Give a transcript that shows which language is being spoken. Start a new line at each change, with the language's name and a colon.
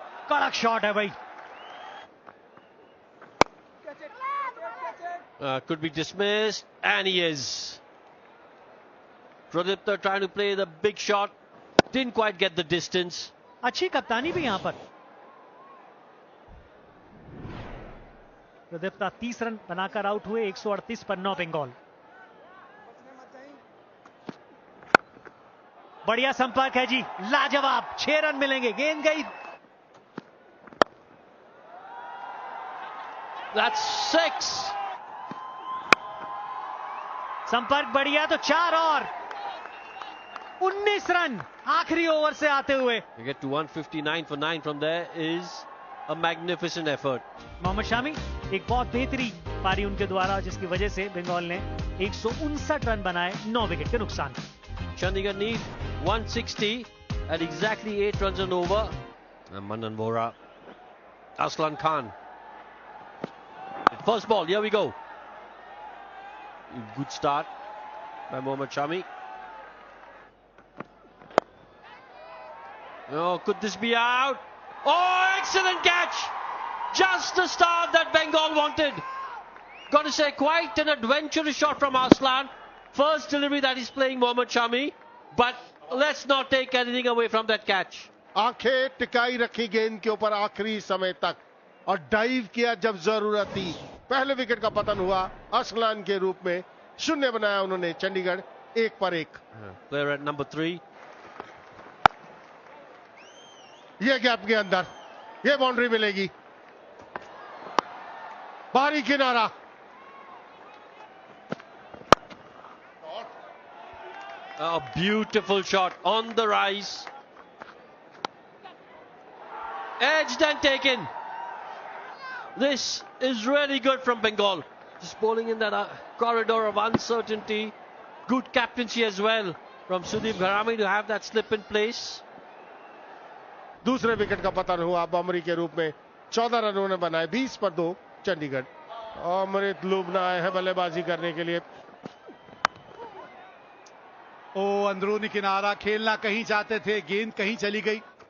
Hindi: कड़क शॉट है भाई.
English: Could be dismissed, and he is. Pradipta trying to play the big shot, didn't quite get the distance.
Hindi: अच्छी कप्तानी भी यहां पर. प्रदीप्ता 30 रन बनाकर आउट हुए. 138 पर 9 बंगाल. बढ़िया संपर्क है जी, लाजवाब. 6 रन मिलेंगे. गेंद गई.
English: That's 6.
Hindi: संपर्क बढ़िया तो 4 और 19 रन आखिरी ओवर से आते हुए.
English: To get to 159 for 9 from there is a magnificent effort.
Hindi: Mohammad Shami एक बहुत बेहतरीन पारी उनके द्वारा, जिसकी वजह से बंगाल ने 159 रन बनाए 9 विकेट के नुकसान.
English: Chandigarh need 160 at exactly 8 runs and over. And Manan Vora, Aslan Khan. First ball, here we go. Good start by Mohammad Shami. Oh, could this be out? Oh, excellent catch! Just the start that Bengal wanted. Got to say, quite an adventurous shot from Aslan. First delivery that he's playing Mohammad Shami. But let's not take anything away from that catch.
Hindi: आंखें टिकाई रखी गेंद के ऊपर आखिरी समय तक और dive किया जब जरूरत थी. पहले विकेट का पतन हुआ असलान के रूप में. शून्य बनाया उन्होंने चंडीगढ़ 1 पर 1.
English: Player at number 3.
Hindi: ये गैप के अंदर ये बाउंड्री मिलेगी. बाहरी किनारा.
English: A beautiful shot on the rise. Edged and taken. This is really good from Bengal. Just bowling in that corridor of uncertainty. Good captaincy as well from Sudeep Gharami to have that slip in place.
Hindi: दूसरे wicket का पतन हुआ बमरी के रूप में. 14 run उन्होंने बनाए. 20 पर 2 चंडीगढ़. अमृत लुबना आए हैं बल्लेबाजी करने के लिए. ओ अंदरूनी किनारा खेलना कहीं चाहते थे, गेंद कहीं चली गई.